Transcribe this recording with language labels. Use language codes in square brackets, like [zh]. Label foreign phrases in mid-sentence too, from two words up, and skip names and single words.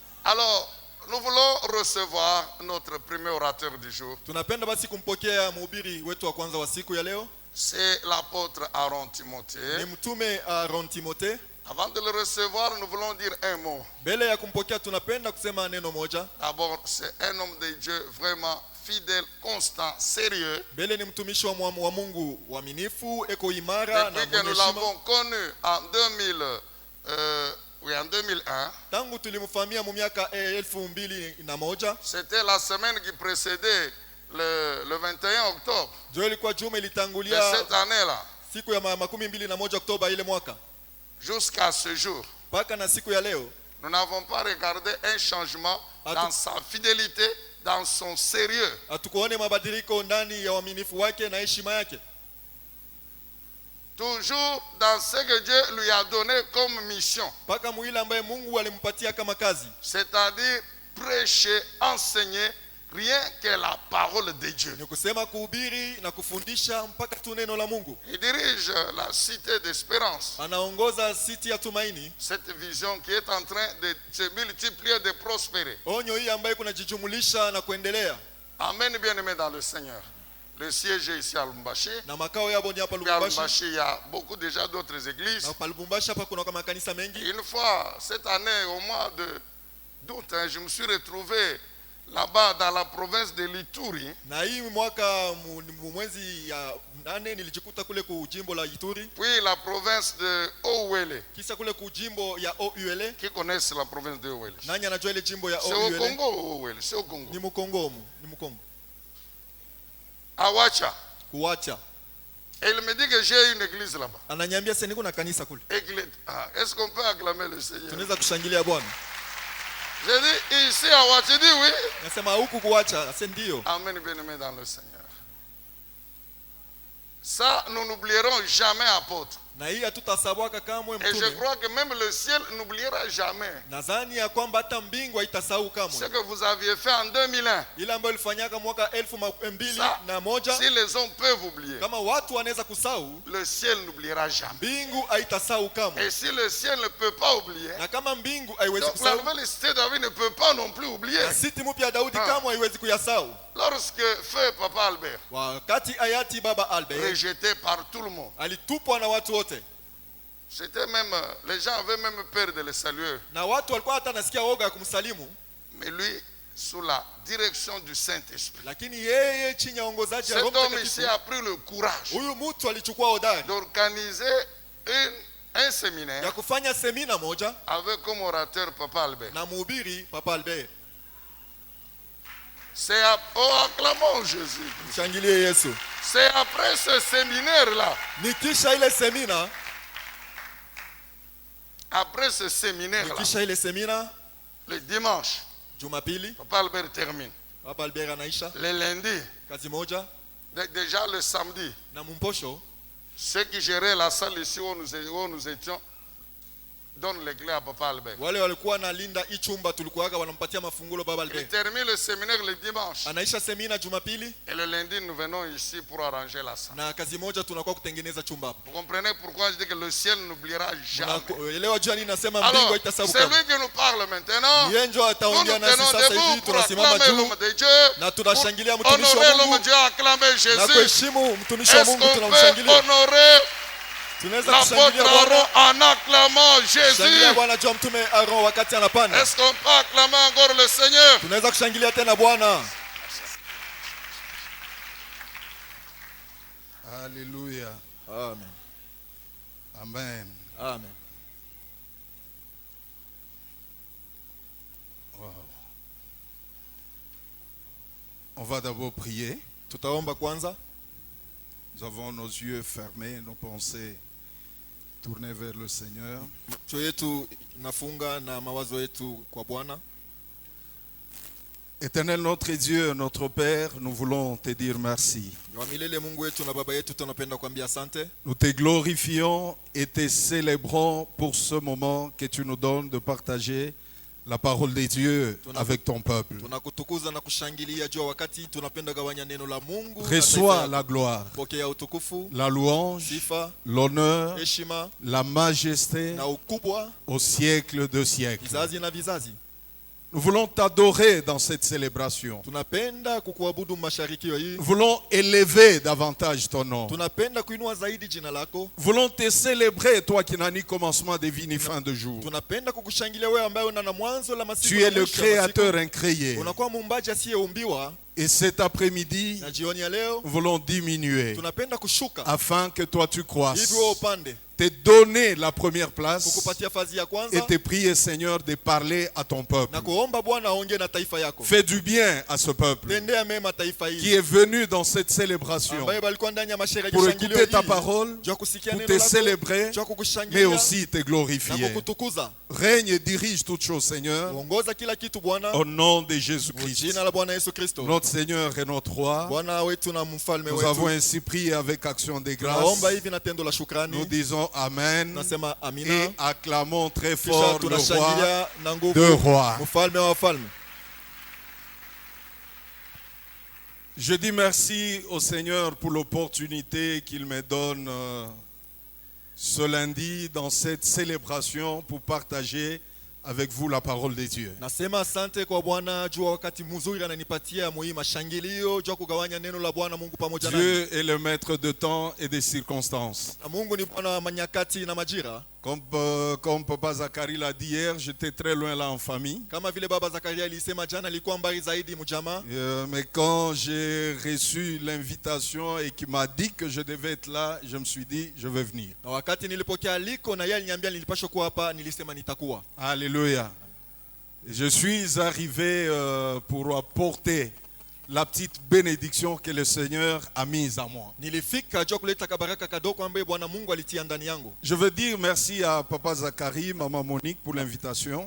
[fr] Alors, nous voulons recevoir notre premier orateur du jour. [sw] Tunapenda basi kumpokea mhubiri wetu wa kwanza wa siku ya leo. [fr] C'est l'apôtre Aaron Timothée. [sw] Ni mtume Aaron Timothée. [fr] Avant de le recevoir, nous voulons dire un mot. [sw] Mbele ya kumpokea tunapenda kusema neno moja. [fr] D'abord, c'est un homme de Dieu vraiment fidèle, constant, sérieux. [sw] Mbele ni mtumishi wa Mungu waaminifu, eko imara na [fr] Depuis que nous [sw] mwenye [fr] l'avons [sw] heshima. [fr] connu en 2001, [sw] Tangu tulimfahamia mu miaka 2001. [fr] c'était la semaine qui précédait le 21 octobre [sw] Jo ilikuwa juma [fr] de [sw] ilitangulia [fr] cette année-là, [sw] siku ya 21 Oktoba ile mwaka. [fr] jusqu'à ce jour. [sw] Paka na siku ya leo [fr] Nous n'avons pas regardé un changement dans sa fidélité, dans son sérieux. [sw] hatukuone mabadiliko ndani ya uaminifu wake na heshima yake. [fr] Toujours dans ce que Dieu lui a donné comme mission. [sw] Paka muile ambaye Mungu alimpatia kama kazi. [fr] C'est-à-dire prêcher, enseigner, rien que la parole de Dieu. [sw] Ni kusema kuhubiri na kufundisha mpaka tu neno la Mungu. [fr] Il dirige la cité d'Espérance. [sw] Anaongoza siti ya Tumaini. [fr] Cette vision qui est en train de se multiplier, de prospérer. [sw] Onyo hii ambayo kunajijumulisha na kuendelea. [fr] Amen, bien-aimés dans le Seigneur. Le siège est ici à Lubumbashi. [sw] Na makao yabo ni hapa [fr] À Lubumbashi. Lubumbashi, il y a beaucoup déjà d'autres églises. [sw] Na pa Lubumbashi hapa kuna kama kanisa mengi. [fr] Une fois, cette année, au mois d'août, je me suis retrouvé là-bas dans la province de l'Ituri. [sw] Na hii mwaka mwezi ya 8 nilijikuta kule ku jimbo la Ituri. [fr] Puis la province de Ouele. [sw] Kisha kule ku jimbo ya Ouele. [fr] Qui connaissent la province de Ouele? [sw] Nani anajua ile jimbo ya [fr] C'est au Ouele? Congo, Ouele, c'est au Congo. [sw] Ni Mukongo, ni Mukongo. [fr] Awacha. [sw] Kuacha. [fr] Et il me dit que j'ai une église là-bas. [sw] Ananiambia sasa niko na kanisa kule. [fr] Est-ce qu'on peut acclamer le Seigneur? [sw] Tunaweza kushangilia Bwana. [fr] J'ai dit ici à Awacha, il dit oui. [sw] Nasema huku kuacha, ase ndio. [fr] Amen, bien-aimés dans le Seigneur. Ça, nous n'oublierons jamais, apôtre. [sw] Na hii hatutasahauka kamwe [fr] Et je [sw] mtume. [fr] crois que même le ciel n'oubliera jamais [sw] Nadhani ya kwamba hata mbingu haitasahau [fr] ce [sw] kamwe. [fr] que vous aviez fait en 2001. [sw] Ile ambayo ilifanyaka mwaka 2001. [fr] Si les hommes peuvent oublier, [sw] Kama watu wanaweza kusahau, [fr] le ciel n'oubliera jamais. [sw] mbingu haitasahau kamwe. [fr] Et si le ciel ne peut pas oublier, [sw] Na kama mbingu haiwezi [fr] donc la [sw] kusahau, [fr] nouvelle cité de David ne peut pas non plus oublier. [sw] na siti mpya ya Daudi kamwe haiwezi kuyasahau. [fr] Lorsque feu Papa Albert, [sw] Wakati hayati baba Albert [fr] rejeté par tout le monde, [sw] alitupwa na watu wote. [fr] c'était même, les gens avaient même peur de le saluer. [sw] Na watu walikuwa hata nasikia woga ya kumsalimu, [fr] Mais lui, sous la direction du Saint-Esprit, [sw] lakini yeye chini ya uongozaji wa [fr] cet [sw] Roho [fr] homme ici [sw] Mtakatifu, [fr] a pris le courage [sw] huyu mtu alichukua hodari [fr] d'organiser un séminaire [sw] ya kufanya semina moja [fr] avec comme orateur Papa Albert. [sw] na mhubiri Papa Albert. [fr] C'est acclamons Jésus. [sw] Shangilie Yesu. [fr] C'est après ce séminaire-là, [sw] Nikisha ile semina, [fr] après ce séminaire-là, [sw] nikisha ile semina, [fr] le dimanche, [sw] Jumapili [fr] Papa Albert termine. [sw] Papa Albert anaisha [fr] Le lundi, [sw] kazi moja, [fr] déjà le samedi, [sw] na mumposho [fr] ceux qui géraient la salle ici où nous étions donnent les clés à Papa Albert. [sw] wale walikuwa na linda hii chumba tulikuwaga wanampatia mafungulo Baba [fr] Il Albert. termine le séminaire le dimanche. [sw] Anaisha semina Jumapili, [fr] Et le lundi, nous venons ici pour arranger la salle. [sw] na kazi moja tunakuwa kutengeneza chumba hapo. [fr] Vous comprenez pourquoi je dis que le ciel n'oubliera jamais. [sw] Elewa jua nini nasema mbingu [fr] Alors, [sw] haitasahau [fr] c'est [sw] kamwe. [fr] lui qui nous parle maintenant. [sw] Yeye ndio [fr] Nous [sw] ataongea [fr] nous [sw] nasi [fr] tenons [sw] sasa [fr] debout [sw] hivi, [fr] pour [sw] tunasimama [fr] acclamer [sw] juu [fr] l'homme de Dieu, [sw] na tunashangilia [fr] pour [sw] mtumishi wa [fr] honorer l'homme [sw] Mungu [fr] de Dieu, acclamer [sw] na [fr] Jésus. [sw] kuheshimu mtumishi wa [fr] Est-ce [sw] Mungu, [fr] qu'on peut [sw] tunamshangilia. [fr] honorer [sw] Tunaweza [fr] l'apôtre [sw] kushangilia [fr] Aaron [sw] Bwana, [fr] en acclamant [sw] shangilia [fr] Jésus? [sw] Bwana juu ya mtume Aaron wakati anapanda. [fr] Est-ce qu'on peut acclamer encore le Seigneur? [sw] Tunaweza kushangilia tena Bwana. [fr] Alléluia. Amen. Amen. Amen. Wow. On va d'abord prier. [sw] Tutaomba kwanza. [fr] Nous avons nos yeux fermés, nos pensées tournées vers le Seigneur. [sw] Macho yetu nafunga na mawazo yetu kwa Bwana. [fr] Éternel notre Dieu, notre Père, nous voulons te dire merci. [sw] Wa milele Mungu wetu na baba yetu, tunapenda kuambia asante. [fr] Nous te glorifions et te célébrons pour ce moment que tu nous donnes de partager la parole de Dieu avec ton peuple. [sw] Tunakutukuza na kushangilia juu wakati tunapenda gawanya neno la Mungu. [fr] Reçois la gloire, [sw] Pokea utukufu, [fr] la louange, [sw] sifa, [fr] l'honneur, [sw] heshima [fr] la majesté [sw] na ukubwa [fr] au siècle de siècles. [sw] vizazi na vizazi. [fr] Nous voulons t'adorer dans cette célébration. [sw] Tunapenda kukuabudu masharikio hii. [fr] Nous voulons élever davantage ton nom. [sw] Tunapenda kuinua zaidi jina lako. [fr] Nous voulons te célébrer, toi qui n'as ni commencement de vie ni fin de jour. [sw] Tunapenda kukushangilia wewe ambaye una na mwanzo la masiku. [fr] Tu es le créateur incréé. [sw] Unakuwa muumbaji asiyeumbiwa. [fr] Et cet après-midi, [sw] Na jioni ya leo [fr] nous voulons diminuer [sw] tunapenda kushuka [fr] afin que toi tu croisses. [sw] hivi wewe upande. [fr] Te donner la première place [sw] Kukupatia fazi ya kwanza. [fr] et te prier, Seigneur, de parler à ton peuple. [sw] Na kuomba Bwana aongee na taifa yako. [fr] Fais du bien à ce peuple [sw] Tendea mema taifa hili. [fr] qui est venu dans cette célébration [sw] Ambaye balikuwa ndani ya masherehe [fr] pour [sw] shangilio [fr] écouter ta [sw] hii. [fr] parole, [sw] Jua kusikia [fr] pour [sw] neno [fr] te [sw] lako. [fr] célébrer, [sw] Jua [fr] mais [sw] kukushangilia. [fr] aussi te [sw] Na [fr] glorifier. [sw] kukutukuza. [fr] Règne et dirige toutes choses, Seigneur, [sw] Uongoza kila kitu Bwana. [fr] au nom de Jésus-Christ, [sw] Jina la Bwana Yesu Kristo. [fr] notre Seigneur et notre Roi. [sw] Bwana wetu na mfalme [fr] Nous avons [sw] wetu. [fr] ainsi prié avec action de grâce. [sw] Naomba hivi na tendo la [fr] Nous [sw] shukrani. [fr] disons Amen [sw] Nasema amina. [fr] et acclamons très [sw] Kisha [fr] fort le Roi [sw] tunashangilia na nguvu. [fr] de rois. [sw] Mfalme wa wafalme. [fr] Je dis merci au Seigneur pour l'opportunité qu'il me donne ce lundi dans cette célébration pour partager avec vous la parole de Dieu. [sw] Nasema asante kwa Bwana juu wakati mzuri ananipatia muhimu mashangilio juu kugawanya neno la Bwana Mungu pamoja nami. [fr] Dieu est le maître de temps et des circonstances. [sw] Na Mungu ni Bwana wa manyakati na majira. [fr] Comme Papa Zacharie l'a dit hier, j'étais très loin là en famille. [sw] Kama vile baba Zakaria alisema jana alikuwa mbali zaidi mjamaa. [fr] Mais quand j'ai reçu l'invitation et qu'il m'a dit que je devais être là, je me suis dit, je vais venir. [sw] Na wakati nilipokea aliko na yeye aliniambia nilipaswa kuwa hapa, nilisema nitakuwa. [fr] Alléluia. Je suis arrivé pour apporter la petite bénédiction que le Seigneur a mise à moi. [sw] Nilifika juu kuleta kabaraka kadogo ambaye Bwana Mungu alitia ndani yangu. [fr] Je veux dire merci à Papa Zacharie, Maman Monique pour l'invitation.